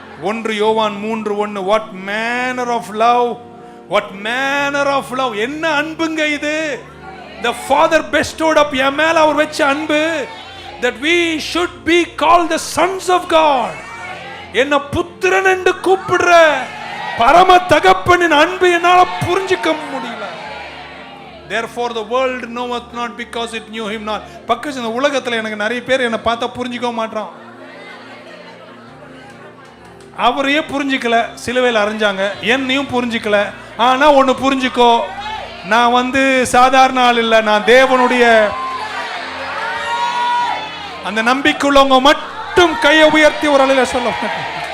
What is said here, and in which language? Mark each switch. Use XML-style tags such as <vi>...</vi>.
<en>1 யோவான் 3:1, what manner of love, what manner of love,</en> <ta>என்ன அன்புங்க இது?</ta> <en>the father bestowed up</en> <ta>என் மேல அவர் வச்ச அன்பு,</ta> <en>that we should be called the sons of God.</en> <ta>என்ன புத்திரன் என்று கூப்பிடுற பரம தகப்பனின் அன்பு என்னால புரிஞ்சிக்க முடியல.</ta> <en>therefore the world knoweth not because it knew him not.</en> <ta>பக்கத்துல இந்த உலகத்துல எனக்கு நிறைய பேர் என்ன பார்த்தா புரிஞ்சிக்க மாட்டான். அவரையே புரிஞ்சிக்கல, சிலுவையில் அரைஞ்சாங்க, என்னையும் புரிஞ்சிக்கல. ஆனா ஒன்னு புரிஞ்சுக்கோ, நான் சாதாரண ஆள் இல்ல, நான் தேவனுடைய அந்த நம்பிக்கையுள்ளவங்க மட்டும் கையை உயர்த்தி ஒரு அலையில சொல்ல மாட்டேன்.</ta>